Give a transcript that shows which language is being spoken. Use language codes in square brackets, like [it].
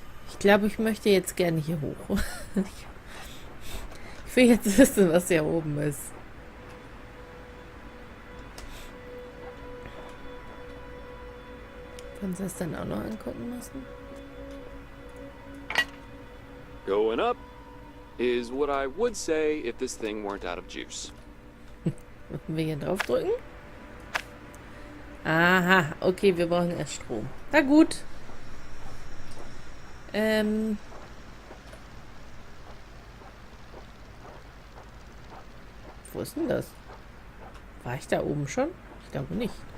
[de] Ich glaube, ich möchte jetzt gerne hier hoch. Ich will jetzt wissen, was hier oben ist. Können Sie das dann auch noch angucken müssen? [en] Going up is what I would say if this thing weren't out of juice. [de] Müssen wir hier drauf drücken? Aha, okay, wir brauchen erst Strom. Na gut. Wo ist denn das? War ich da oben schon? Ich glaube nicht.